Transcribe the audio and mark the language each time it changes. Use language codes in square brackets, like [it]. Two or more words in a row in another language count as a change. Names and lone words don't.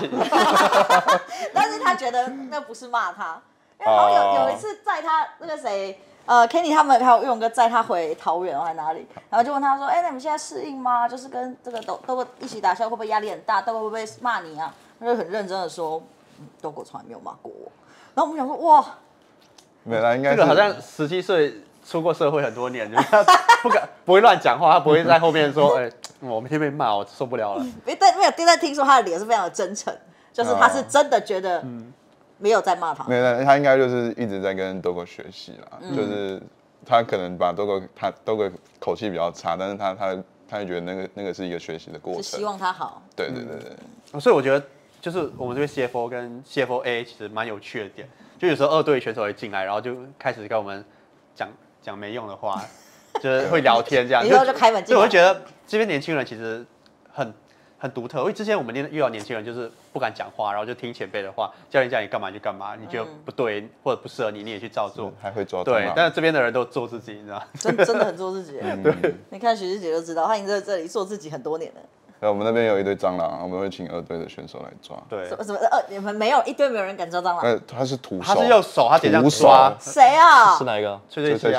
[zh] 但是他覺得那不是罵他，因為好像有一次載他那個誰，Kenny 他們還有勇哥載他回桃園還哪裡，然後就問他說：“哎，那你們現在適應嗎？就是跟這個 Dogo 一起打球，會不會壓力很大？Dogo 會不会罵你啊？” 他就很認真的說。Dogo 從來沒有罵過我，然後我們想說哇，沒啦，應該這個好像17歲出過社會很多年，他不會亂講話，他不會在後面說，我明天被罵，我受不了了。但沒有，但聽說他的臉是非常的真誠，就是他是真的覺得沒有在罵他。沒有，他應該就是一直在跟 Dogo 學習啦，就是他可能把 Dogo 口氣比較差，但是他也覺得那個是一個學習的過程，是希望他好。對，所以我觉得。就是我們這邊 CFO 跟 CFO-A 其實蠻有趣的點，就有時候二隊選手會進來，然後就開始跟我們講沒用的話，就是會聊天這樣。以後就開門進來。所以我會覺得這邊年輕人其實很獨特，因為之前我們遇到年輕人就是不敢講話，然後就聽前輩的話，教練叫你幹嘛就幹嘛，你覺得不對或者不適合你，你也去照做，還會抓。對，但是這邊的人都做自己，你知道嗎？真的很做自己。对，你看許志傑就知道，他已經在這裡做自己很多年了。我們那邊有一堆蟑螂，我們會請二隊的選手來抓。對，什么你們没有一堆没有人敢抓蟑螂？他是徒手，他是用手，他直接這樣抓。誰啊？是哪一個？崔西啊。